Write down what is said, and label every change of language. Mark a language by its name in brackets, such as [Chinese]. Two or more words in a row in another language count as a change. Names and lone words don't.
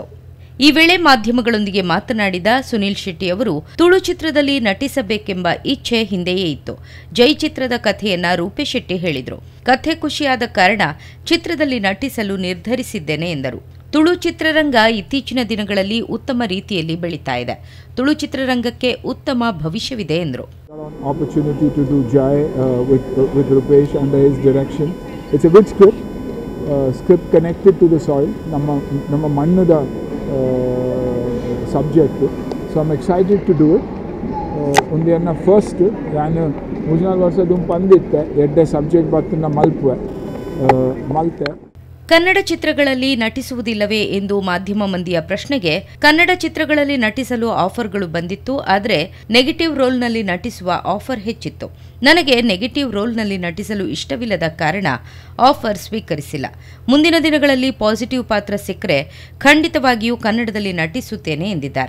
[Kannada] ಈ ವೇಳೆ ಮಾಧ್ಯಮಗಳೊಂದಿಗೆ ಮಾತನಾಡಿದ ಸುನಿಲ್ ಶೆಟ್ಟಿ ಅವರು ತುಳು ಚಿತ್ರದಲ್ಲಿ ನಟಿಸಬೇಕೆಂಬ ಇಚ್ಛೆ ಹಿಂದೆಯೇ ಇತ್ತು. ಜೈ ಚಿತ್ರದ ಕಥೆಯನ್ನ ರೂಪೇಶ್ ಶೆಟ್ಟಿ ಹೇಳಿದರು. ಕಥೆ ಖುಷಿಯಾದ ಕಾರಣ ಚಿತ್ರದಲ್ಲಿ ನಟಿಸಲು ನಿರ್ಧರಿಸಿದ್ದೇನೆ ಎಂದರು. ತುಳು ಚಿತ್ರರಂಗ ಇತ್ತೀಚಿನ ದಿನಗಳಲ್ಲಿ ಉತ್ತಮ ರೀತಿಯಲ್ಲಿ ಬೆಳೀತಾ ಇದೆ. ತುಳು ಚಿತ್ರರಂಗಕ್ಕೆ ಉತ್ತಮ ಭವಿಷ್ಯವಿದೆ ಎಂದರು. [English] Opportunity to do Jai with Rupesh under his direction. It's a good script connected to the soil. [Tulu] ನಮ್ಮ ಮಣ್ಣದ subject. [English] So I'm excited to do it. [Tulu] Undiyanna first ನಾನು 3-4 ವರ್ಷದ ಪಂದಿತ್ತೆ ಎಡ್ಡೆ ಸಬ್ಜೆಕ್ಟ್ ಬರ್ತನ ಮಲ್ತೆ. [Kannada] ಕನ್ನಡ ಚಿತ್ರಗಳಲ್ಲಿ ನಟಿಸುವುದಿಲ್ಲವೇ ಎಂದು ಮಾಧ್ಯಮ ಮಂದಿಯ ಪ್ರಶ್ನೆಗೆ, ಕನ್ನಡ ಚಿತ್ರಗಳಲ್ಲಿ ನಟಿಸಲು ಆಫರ್ಗಳು ಬಂದಿತ್ತು, ಆದರೆ ನೆಗೆಟಿವ್ ರೋಲ್ನಲ್ಲಿ ನಟಿಸುವ ಆಫರ್ ಹೆಚ್ಚಿತ್ತು. ನನಗೆ ನೆಗೆಟಿವ್ ರೋಲ್ನಲ್ಲಿ ನಟಿಸಲು ಇಷ್ಟವಿಲ್ಲದ ಕಾರಣ ಆಫರ್ ಸ್ವೀಕರಿಸಿಲ್ಲ. ಮುಂದಿನ ದಿನಗಳಲ್ಲಿ ಪಾಸಿಟಿವ್ ಪಾತ್ರ ಸಿಕ್ಕರೆ ಖಂಡಿತವಾಗಿಯೂ ಕನ್ನಡದಲ್ಲಿ ನಟಿಸುತ್ತೇನೆ ಎಂದಿದ್ದಾರೆ.